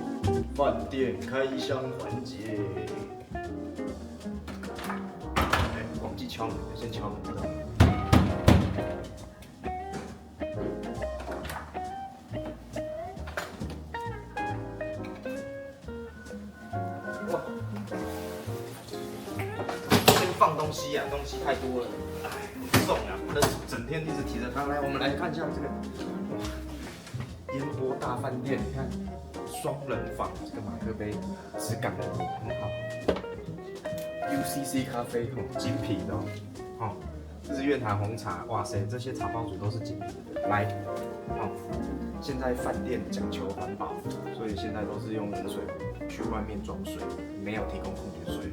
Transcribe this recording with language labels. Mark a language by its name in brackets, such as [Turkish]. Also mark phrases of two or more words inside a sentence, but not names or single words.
[Chinese] 飯店開箱環節，忘記敲門，先敲門。放東西啊，东西太多了，哎，很重啊，不能整天一直提着它。来，我們來看一下這个煙波大飯店，你看雙人房，這個馬克杯質感很好。UCC 咖啡精品的哦，日月潭紅茶，哇塞，這些茶包組都是精品的。來，現在飯店講求環保，所以現在都是用冷水壺去外面裝水，沒有提供礦泉水。